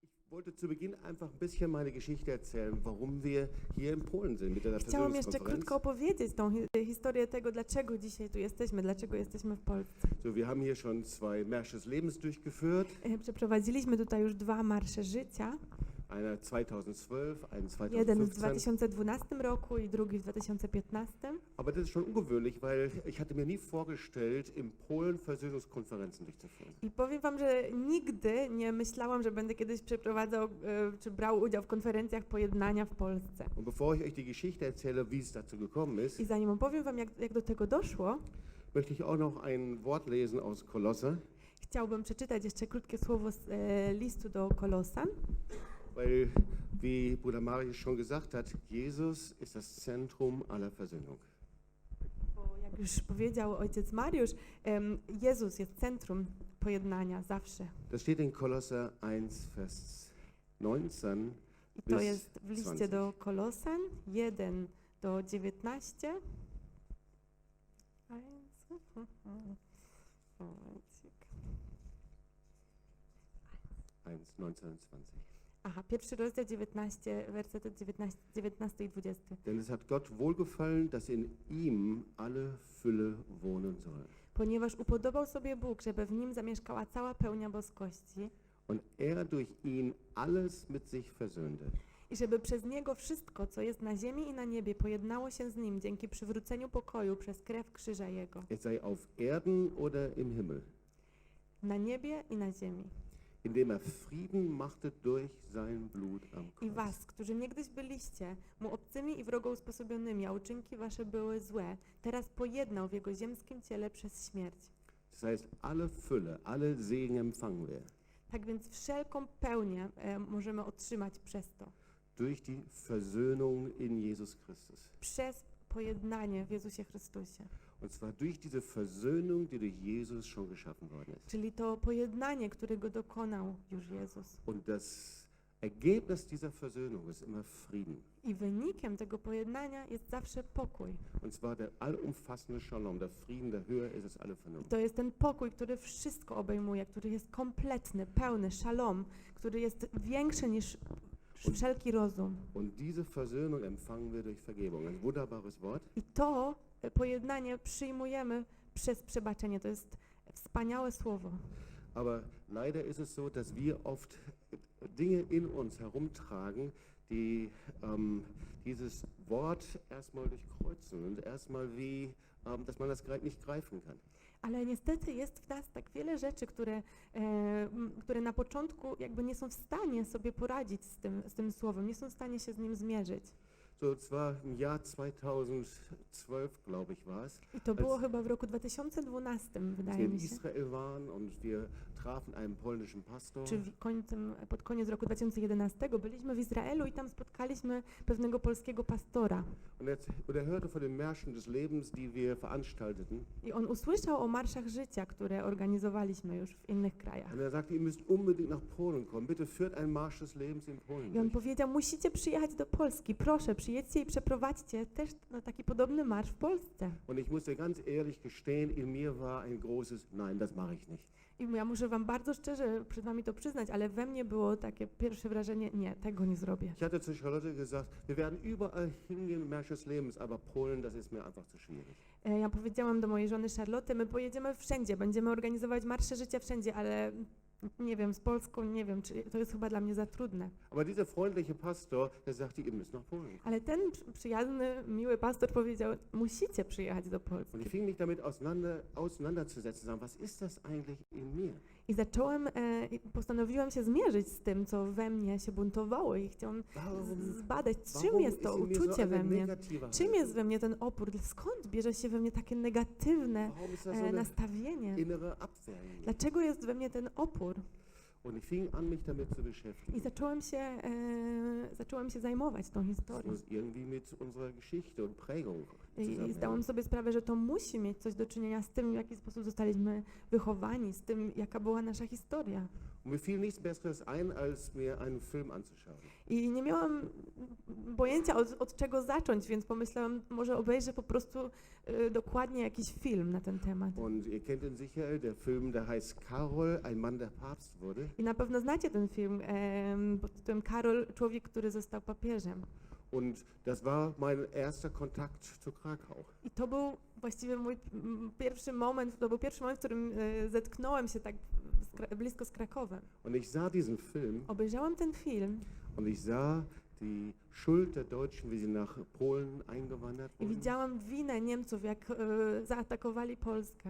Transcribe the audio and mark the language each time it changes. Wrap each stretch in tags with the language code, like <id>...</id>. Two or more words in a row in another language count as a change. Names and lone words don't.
<de>wollte zu Beginn einfach ein bisschen meine Geschichte erzählen, warum wir hier in Polen sind mit der</de> <pl>Chciałam jeszcze</pl> <de>Versöhnungskonferenz.</de> <pl>krótko opowiedzieć tą historię tego, dlaczego dzisiaj tu jesteśmy, dlaczego jesteśmy w Polsce.</pl> <de>So, wir haben hier schon 2 Märsche des Lebens durchgeführt.</de> <pl>Przeprowadziliśmy tutaj już 2 marsze życia.</pl> <de>Einer 2012, einen</de> <pl>Jeden w</pl> <de>2015.</de> <pl>2012 roku i drugi w 2015.</pl> <de>Aber das ist schon ungewöhnlich, weil ich hatte mir nie vorgestellt, in Polen Versöhnungskonferenzen durchzuführen.</de> <pl>I powiem wam, że nigdy nie myślałam, że będę kiedyś przeprowadzał czy brał udział w konferencjach pojednania w Polsce.</pl> <de>Und bevor ich euch die Geschichte erzähle, wie es dazu gekommen ist,</de> <pl>I zanim opowiem wam, jak do tego doszło,</pl> <de>möchte ich auch noch ein Wort lesen aus Kolosser,</de> <pl>chciałbym przeczytać jeszcze krótkie słowo z listu do Kolosan.</pl> <de>weil, wie Bruder Marius schon gesagt hat, Jesus ist das Zentrum aller Versöhnung.</de> <pl>Bo jak już powiedział ojciec Mariusz, Jezus jest centrum pojednania zawsze.</pl> <de>Das steht in Kolosser 1, Vers 19</de> <pl>I to</pl> <de>bis</de> <pl>jest w liście</pl> <de>20.</de> <pl>do Kolosan 1 do 19.</pl> <de>1, 19 und 20.</de> <pl>Aha, pierwszy rozdział 19, wersety 19 i 20.</pl> <de>Denn es hat Gott wohlgefallen, dass in ihm alle Fülle wohnen soll.</de> <pl>Ponieważ upodobał sobie Bóg, żeby w nim zamieszkała cała pełnia boskości</pl> <de>Und er durch ihn alles mit sich versöhnte.</de> <pl>i żeby przez niego wszystko, co jest na ziemi i na niebie, pojednało się z nim dzięki przywróceniu pokoju przez krew krzyża jego.</pl> <de>Es sei auf Erden oder im Himmel,</de> <pl>Na niebie i na ziemi.</pl> <de>indem er Frieden machte durch sein Blut am</de> <pl>I</pl> <de>Kreuz. was,</de> <pl>którzy niegdyś byliście mu obcymi i wrogo usposobionymi, a uczynki wasze były złe, teraz pojednał w jego ziemskim ciele przez śmierć.</pl> <de>Das heißt, alle Fülle, alle Segen empfangen wir</de> <pl>Tak więc wszelką pełnię możemy otrzymać przez to.</pl> <de>durch die Versöhnung in Jesus Christus.</de> <pl>Przez pojednanie w Jezusie Chrystusie.</pl> <de>Und zwar durch diese Versöhnung, die durch Jesus schon geschaffen worden ist.</de> <pl>Czyli to pojednanie, którego dokonał już Jezus.</pl> <de>Und das Ergebnis dieser Versöhnung ist immer Frieden.</de> <pl>I wynikiem tego pojednania jest zawsze pokój.</pl> <de>Und zwar der allumfassende Shalom, der Frieden, der höher ist als alle</de> <pl>I</pl> <de>Vernunft.</de> <pl>to jest ten pokój, który wszystko obejmuje, który jest kompletny, pełny, szalom, który jest większy niż wszelki rozum.</pl> <de>Und diese Versöhnung empfangen wir durch Vergebung. Ein wunderbares Wort.</de> <pl>I to pojednanie przyjmujemy przez przebaczenie. To jest wspaniałe słowo.</pl> <de>Aber leider ist es so, dass wir oft Dinge in uns herumtragen, die dieses Wort erstmal durchkreuzen und erstmal wie, dass man das nicht greifen kann.</de> <pl>Ale niestety jest w nas tak wiele rzeczy, które na początku jakby nie są w stanie sobie poradzić z tym słowem, nie są w stanie się z nim zmierzyć.</pl> <de>So, zwar im Jahr 2012, glaube ich, war es,</de> <pl>I to było chyba w roku 2012,</pl> <de>als</de> <pl>wydaje</pl> <de>wir in</de> <pl>mi się.</pl> <de>Israel waren und wir trafen einen polnischen Pastor.</de> <pl>Czy pod koniec roku 2011 byliśmy w Izraelu i tam spotkaliśmy pewnego polskiego pastora.</pl> <de>Und er hörte von den Märschen des Lebens, die wir veranstalteten.</de> <pl>I on usłyszał o marszach życia, które organizowaliśmy już w innych krajach.</pl> <de>Und er sagte, ihr müsst unbedingt nach Polen kommen. Bitte führt einen Marsch des Lebens in Polen</de> <pl>I on</pl> <de>durch.</de> <pl>powiedział, musicie przyjechać do Polski, proszę, przyjedźcie i przeprowadźcie też na taki podobny marsz w Polsce.</pl> <de>Und ich musste ganz ehrlich gestehen, in mir war ein großes Nein, das mache ich nicht.</de> <pl>I ja muszę wam bardzo szczerze przed wami to przyznać, ale we mnie było takie pierwsze wrażenie, nie, tego nie zrobię.</pl> <de>Ich hatte zu Charlotte gesagt, wir werden überall hingehen, Marsch des Lebens, aber Polen, das ist mir einfach zu schwierig.</de> <pl>Ja powiedziałam do mojej żony Charlotte, my pojedziemy wszędzie, będziemy organizować marsze życia wszędzie, ale nie wiem, z Polską nie wiem, czy to jest chyba dla mnie za trudne.</pl> <de>Aber dieser freundliche Pastor, der sagte, ihr müsst nach Polen.</de> <pl>Ale ten przyjazny, miły pastor powiedział, musicie przyjechać do Polski.</pl> <de>Und ich fing mich damit auseinanderzusetzen, sagen, was ist das eigentlich in mir?</de> <pl>I postanowiłam się zmierzyć z tym, co we mnie się buntowało i chciałam zbadać, czym jest to uczucie we mnie, czym jest we mnie ten opór, skąd bierze się we mnie takie negatywne</pl> <de>Warum ist das so eine</de> <pl>nastawienie,</pl> <de>innere Abwehr in mir?</de> <pl>dlaczego jest we mnie ten opór.</pl> <de>Und ich fing an, mich damit zu</de> <pl>I</pl> <de>beschäftigen.</de> <pl>zaczęłam się zajmować tą</pl> <de>Das</de> <pl>historią.</pl> <de>muss irgendwie mit unserer Geschichte und Prägung</de> <pl>I</pl> <de>zusammenhängen.</de> <pl>zdałam sobie sprawę, że to musi mieć coś do czynienia z tym, w jaki sposób zostaliśmy wychowani, z tym, jaka była nasza historia.</pl> <de>Und mir fiel nichts Besseres ein, als mir einen Film anzuschauen.</de> <pl>I nie miałam pojęcia od czego zacząć, więc pomyślałam, może obejrzę po prostu dokładnie jakiś film na ten temat.</pl> <de>Und ihr kennt ihn sicher, der Film, der heißt Karol, ein Mann, der Papst wurde.</de> <pl>I na pewno znacie ten film pod tytułem Karol, człowiek, który został papieżem.</pl> <de>Und das war mein erster Kontakt zu Krakau.</de> <pl>I to był właściwie mój pierwszy moment, w którym zetknąłem się tak blisko z Krakowem.</pl> <de>Und ich sah diesen Film</de> <pl>Obejrzałam ten film</pl> <de>und ich sah die Schuld der Deutschen, wie sie nach Polen eingewandert</de> <pl>i</pl> <de>wurden.</de> <pl>widziałam winę Niemców, jak zaatakowali Polskę.</pl>